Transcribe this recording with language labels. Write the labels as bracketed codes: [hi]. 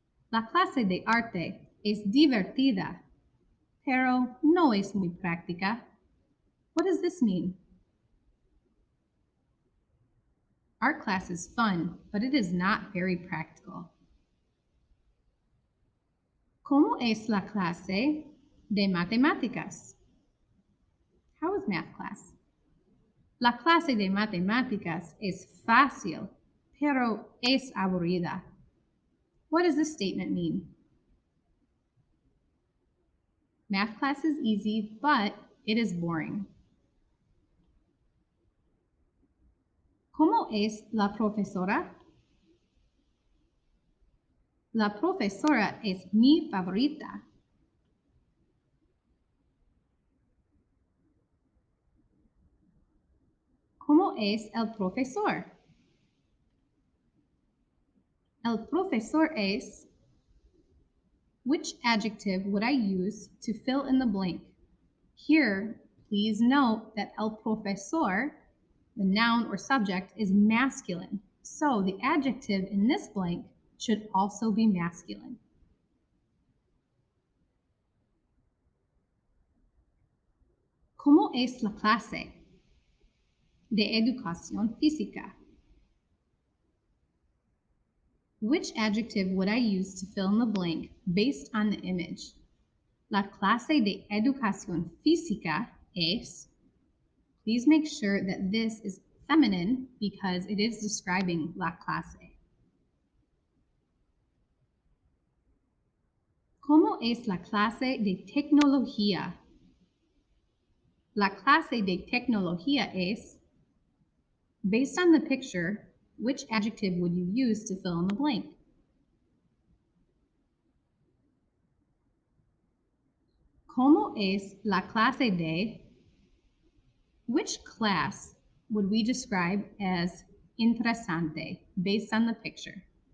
[es] La clase de arte es divertida, pero no es muy práctica. [en] What does this mean? Art class is fun, but it is not very practical. [es] ¿Cómo es la clase de matemáticas? [en] How is math class? [es] La clase de matemáticas es fácil, pero es aburrida. [en] What does this statement mean? Math class is easy, but it is boring. [es] ¿Cómo es la profesora? La profesora es mi favorita. ¿Cómo es el profesor? El profesor es. [en] Which adjective would I use to fill in the blank? Here, please note that el profesor, the noun or subject, is masculine. So the adjective in this blank should also be masculine. [es] ¿Cómo es la clase de educación física? [en] Which adjective would I use to fill in the blank based on the image? [es] La clase de educación física es. [en] Please make sure that this is feminine because it is describing la clase. [es] ¿Cómo es la clase de tecnología? La clase de tecnología es. [en] Based on the picture, which adjective would you use to fill in the blank? [es] ¿Cómo es la clase de? [en] Which class would we describe as interesante based on the picture?